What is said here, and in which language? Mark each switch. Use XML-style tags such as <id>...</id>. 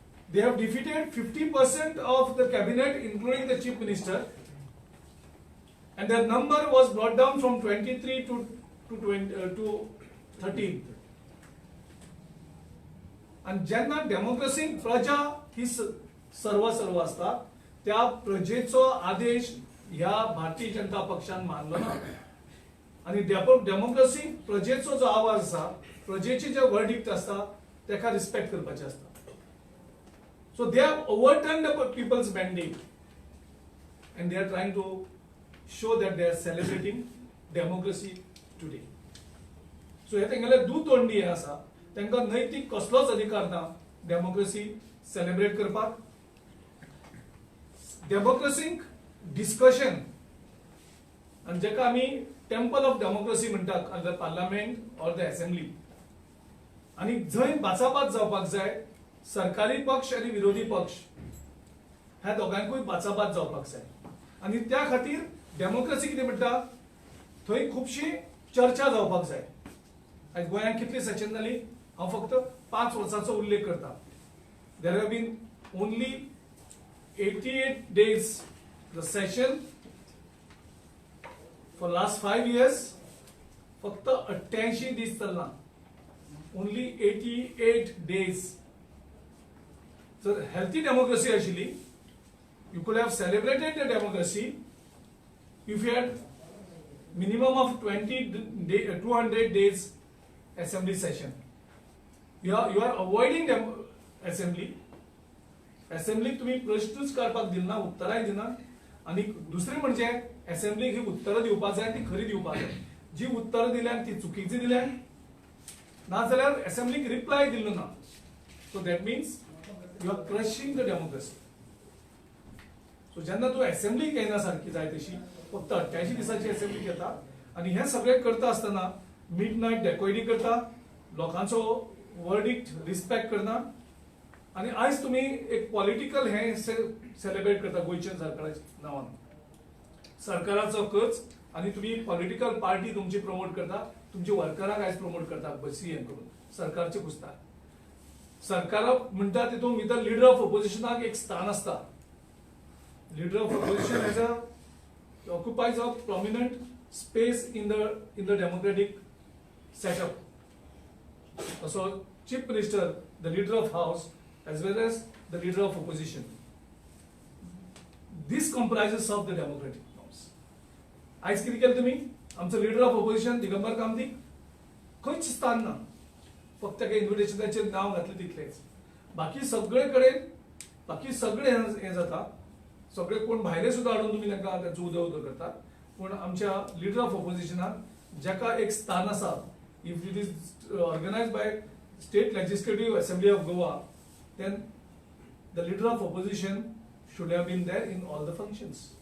<en>They have defeated 50% of the cabinet, including the chief minister. And their number was brought down from 23 to 13.</en> <kok>And जेन्ना डेमोक्रेसी प्रजा ही सर्व असता, त्या प्रजेचो आदेश ह्या भारतीय जनता पक्षान मानलो ना. आणि डेमोक्रेसी प्रजेचो जो आवाज आसा, प्रजेचे जे वर्डिक्ट आसता तेका रिस्पेक्ट करपाचे आसता.</kok> <en>So they have overturn the people's mandate and they are trying to show that they are celebrating democracy today.</en> <kok>So हे तेंगेले दुतोंडी आसा, तांकां नैतिक कसलोच अधिकार ना डेमोक्रेसी सेलिब्रेट करपाक. डेमोक्रेसीक डिस्कशन आणि जेका आमी</kok> <en>temple of democracy</en> <kok>म्हणटात,</kok> <en>or the parliament or the assembly,</en> <kok>आणि जंय बाचाबाच जावपाक जाय सरकारी पक्ष आणि विरोधी पक्ष ह्या दोगांयकूय बाचाबाच जावपाक जाय आनी त्या खातीर डेमोक्रेसी कितें म्हणटा थंय खुबशी चर्चा जावपाक जाय. आयज गोंयांत कितली सेशन जाली हांव फक्त 5 वर्सांचो उल्लेख करता.</kok> <en>There have been only 88 days the session for last 5 years.</en> <kok>फक्त 88 दीस चलना,</kok> <en>Only 88 days.</en> <kok>जर हेल्थी डेमोक्रेसी आशिल्ली,</kok> <en>you could have celebrated the democracy if you had minimum of 200 days assembly session. You are avoiding assembly.</en> <kok>असेंब्लीक तुम्ही प्रश्नच काडपाक दिना, उत्तराय दिना. आणि दुसरी म्हणजे असेंब्लीक ही उत्तरां दिवपाक जाय ती खरी दिवपाक जाय. जी उत्तरां दिल्यान ती चुकीची दिल्यान नाजाल्यार असेंब्लीक रिप्लाय दिल्लो ना.</kok> <en>So that means you are crushing the democracy.</en> <kok>सो जेन्ना तूं असेंब्लीक येना सारकी जाय तशी फक्त 88 दिसांची असेंब्ली घेता आणि हे सगळें करता आसतना मिड नायट डेकोयडी करता, लोकांचो वर्डिक्ट रिस्पेक्ट करना. आणि आज तुम्ही एक पॉलिटिकल हे सेलिब्रेट करता गोयच्या सरकाराच्या नावान. सरकाराचो खर्च आणि तुम्ही पॉलिटिकल पार्टी तुमची प्रमोट करता, तुमची वर्करांक आज प्रमोट करता बसी हे करून सरकारचे पुसता. सरकार म्हणटा तितून भितर लिडर ऑफ ऑपोजिशनाक एक स्थान असता.</kok> <en>Leader of opposition has occupies a prominent space in the democratic setup. So chief minister, the leader of house as well as the leader of opposition, this comprises of the democratic norms.</en> <kok>आज कितें केलें तुमी आमचो leader of opposition Digambar कामतीक खंयच स्थान ना, फक्त ताका इन्व्हिटेशनाचेर नांव घातलें तितलेंच. बाकी सगळे कडेन बाकी सगळे हे जाता. सगळे कोण भायले सुद्धा हाडून तुम्ही तांकां त्याचं उदो करतात. पण आमच्या लीडर ऑफ ऑपोजिशनाक जाका एक स्थान आसा,</kok> <en>If it is organised by state legislative assembly of Goa, then the leader of opposition should have been there in all the functions.</en>